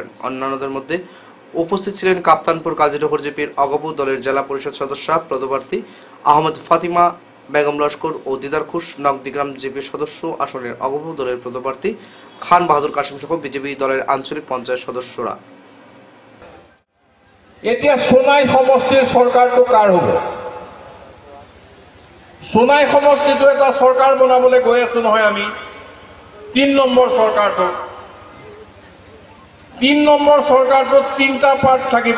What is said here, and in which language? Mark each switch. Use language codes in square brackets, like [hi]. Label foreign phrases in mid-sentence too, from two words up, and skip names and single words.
[bn] অন্যান্যদের মধ্যে উপস্থিত ছিলেন কাপ্তানপুর কাজীনগর জিপির অগপ দলের জেলা পরিষদ সদস্য পদপ্রার্থী আহমদ ফাতিমা বেগম লস্কর ও দিদারখুশ নকদিগ্রাম জিপির সদস্য আসনের অগপ দলের পদপ্রার্থী খান বাহাদুর কাসিম সহ বিজেপি দলের আঞ্চলিক পঞ্চায়েত সদস্যরা। [as] এতিয়া সোনাই সমষ্টিৰ চৰকাৰটো কাৰ হ'ব? সোনাই সমষ্টিটো এটা চৰকাৰ বনাবলৈ গৈ আছো নহয় আমি। 3 নম্বৰ চৰকাৰটো 3 নম্বৰ চৰকাৰটোত 3টা পাৰ্ট থাকিব।